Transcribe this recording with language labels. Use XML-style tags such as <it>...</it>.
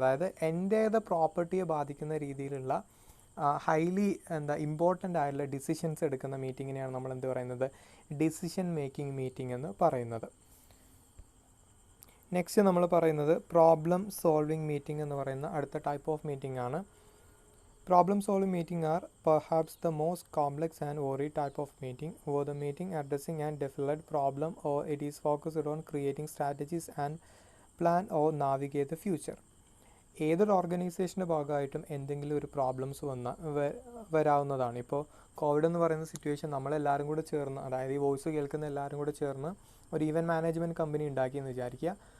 <ml>അതായത് എൻ്റേത് പ്രോപ്പർട്ടിയെ ബാധിക്കുന്ന രീതിയിലുള്ള ഹൈലി ഇമ്പോർട്ടൻ്റ് ആയിട്ടുള്ള ഡിസിഷൻസ് എടുക്കുന്ന മീറ്റിങ്ങിനെയാണ് നമ്മൾ എന്ത് പറയുന്നത്? ഡിസിഷൻ മേക്കിംഗ് മീറ്റിംഗ് എന്ന് പറയുന്നത്. നെക്സ്റ്റ് നമ്മൾ പറയുന്നത് പ്രോബ്ലം സോൾവിങ് മീറ്റിംഗ് എന്ന് പറയുന്ന അടുത്ത ടൈപ്പ് ഓഫ് മീറ്റിംഗ് ആണ്.</ml> <en>Problem solving meeting are perhaps the most complex and varied type of meeting, where the meeting addressing a definite problem or it is focused on creating strategies and plan or navigate the future.</en> <ml>ഏതൊരു ഓർഗനൈസേഷൻ്റെ ഭാഗമായിട്ടും എന്തെങ്കിലും ഒരു problems വരാവുന്നതാണ്. ഇപ്പോൾ Covid എന്ന് പറയുന്ന situation നമ്മളെല്ലാവരും കൂടെ ചേർന്ന്, അതായത് ഈ വോയിസ് കേൾക്കുന്ന എല്ലാവരും കൂടെ ചേർന്ന് ഒരു ഈവൻറ്റ് മാനേജ്മെൻറ്റ് കമ്പനി ഉണ്ടാക്കിയെന്ന് വിചാരിക്കുക.</ml>